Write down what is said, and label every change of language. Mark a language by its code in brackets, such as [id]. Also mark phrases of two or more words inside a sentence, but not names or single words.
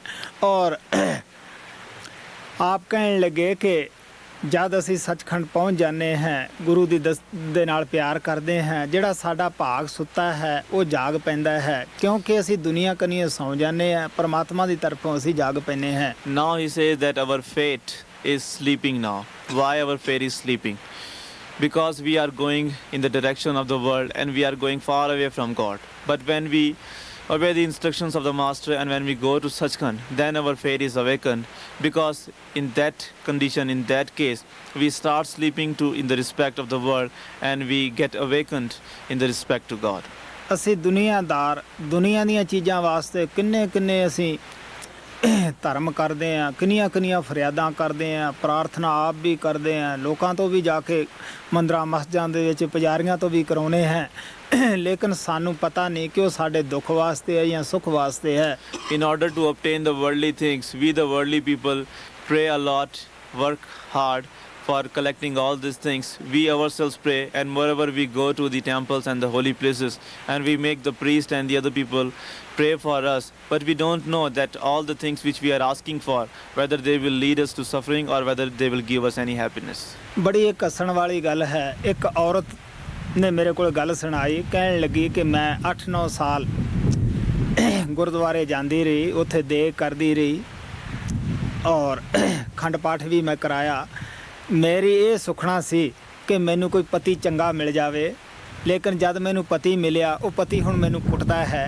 [pa] ਔਰ ਆਪ ਕਹਿਣ ਲੱਗੇ ਕਿ ਜਦ ਅਸੀਂ ਸੱਚਖੰਡ ਪਹੁੰਚ ਜਾਂਦੇ ਹਾਂ, ਗੁਰੂ ਦੀ ਦੇ ਨਾਲ ਪਿਆਰ ਕਰਦੇ ਹਾਂ, ਜਿਹੜਾ ਸਾਡਾ ਭਾਗ ਸੁੱਤਾ ਹੈ ਉਹ ਜਾਗ ਪੈਂਦਾ ਹੈ, ਕਿਉਂਕਿ ਅਸੀਂ ਦੁਨੀਆ ਕਨੀਏ ਸੌਂ ਜਾਂਦੇ ਹਾਂ, ਪਰਮਾਤਮਾ ਦੀ ਤਰਫੋਂ ਅਸੀਂ ਜਾਗ ਪੈਂਦੇ ਹਾਂ। [en] Now he says that our fate is sleeping now. Why our fate is sleeping? Because we are going in the direction of the world and we are going far away from God. But when we obey the instructions of the Master and when we go to Satsang, then our fate is awakened. Because in that condition, in that case, we start sleeping in the respect of the world and we get awakened in the respect to God. [pa] ਅਸੀਂ ਦੁਨੀਆਦਾਰ, ਦੁਨੀਆ ਦੀਆਂ ਚੀਜ਼ਾਂ ਵਾਸਤੇ ਕਿੰਨੇ ਅਸੀਂ ਧਰਮ ਕਰਦੇ ਹਾਂ, ਕਿੰਨੀਆਂ ਫਰਿਆਦਾਂ ਕਰਦੇ ਹਾਂ, ਪ੍ਰਾਰਥਨਾ ਆਪ ਵੀ ਕਰਦੇ ਹਾਂ, ਲੋਕਾਂ ਤੋਂ ਵੀ ਜਾ ਕੇ ਮੰਦਰਾਂ ਮਸਜਿਦਾਂ ਦੇ ਵਿੱਚ ਪੁਜਾਰੀਆਂ ਤੋਂ ਵੀ ਕਰਾਉਂਦੇ ਹਾਂ, ਲੇਕਿਨ ਸਾਨੂੰ ਪਤਾ ਨਹੀਂ ਕਿ ਉਹ ਸਾਡੇ ਦੁੱਖ ਵਾਸਤੇ ਹੈ ਜਾਂ ਸੁੱਖ ਵਾਸਤੇ ਹੈ। [en] In order to obtain the worldly things, we the worldly people pray a lot, work hard for collecting all these things. We ourselves pray, and moreover we go to the temples and the holy places and we make the priest and the other people pray for us, but we don't know that all the things which we are asking for, whether they will lead us to suffering or whether they will give us any happiness. [pa] ਬੜੀ ਇੱਕ ਹੱਸਣ ਵਾਲੀ ਗੱਲ ਹੈ। ਇੱਕ ਔਰਤ ਨੇ ਮੇਰੇ ਕੋਲ ਗੱਲ ਸੁਣਾਈ, ਕਹਿਣ ਲੱਗੀ ਕਿ ਮੈਂ 8-9 ਸਾਲ ਗੁਰਦੁਆਰੇ ਜਾਂਦੀ ਰਹੀ, ਉੱਥੇ ਦੇਗ ਕਰਦੀ ਰਹੀ ਔਰ ਖੰਡ ਪਾਠ ਵੀ ਮੈਂ ਕਰਾਇਆ। ਮੇਰੀ ਇਹ ਸੁਖਣਾ ਸੀ ਕਿ ਮੈਨੂੰ ਕੋਈ ਪਤੀ ਚੰਗਾ ਮਿਲ ਜਾਵੇ, ਲੇਕਿਨ ਜਦ ਮੈਨੂੰ ਪਤੀ ਮਿਲਿਆ, ਉਹ ਪਤੀ ਹੁਣ ਮੈਨੂੰ ਕੁੱਟਦਾ ਹੈ।